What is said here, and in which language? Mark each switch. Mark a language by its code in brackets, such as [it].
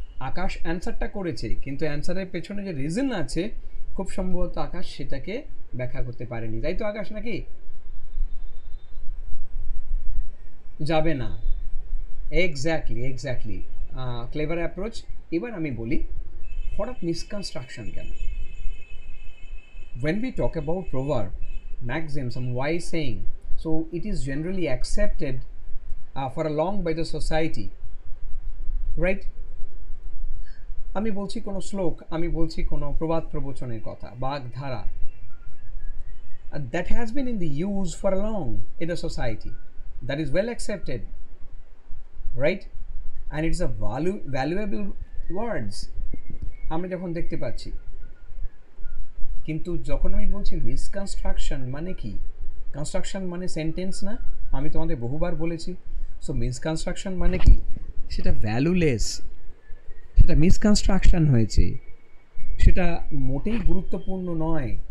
[bn] আকাশ অ্যান্সারটা করেছে, কিন্তু অ্যান্সারের পেছনে যে রিজন আছে খুব সম্ভবত আকাশ সেটাকে ব্যাখ্যা করতে পারেনি, তাই তো আকাশ নাকি? যাবে না। Exactly exactly, clever approach. এবার আমি বলি হঠাৎ মিসকনস্ট্রাকশন কেন? [en] When we talk about proverb, maxims, some wise saying, so it is generally accepted for a long by the society, right? [bn] আমি বলছি কোনো শ্লোক, আমি বলছি কোনো প্রবাদ প্রবচনের কথা, বাগধারা, [en] that has been in the use for a long in the society, that is well accepted, [bn] right? [en] And it's a valuable words [bn] আমরা যখন দেখতে পাচ্ছি। কিন্তু যখন আমি বলছি মিসকনস্ট্রাকশন মানে কি? কনস্ট্রাকশন মানে সেন্টেন্স না? আমি তোমাদের বহুবার বলেছি। সো মিসকনস্ট্রাকশন মানে কি? সেটা ভ্যালুলেস, সেটা মিসকনস্ট্রাকশন হয়েছে, সেটা মোটেই গুরুত্বপূর্ণ নয়।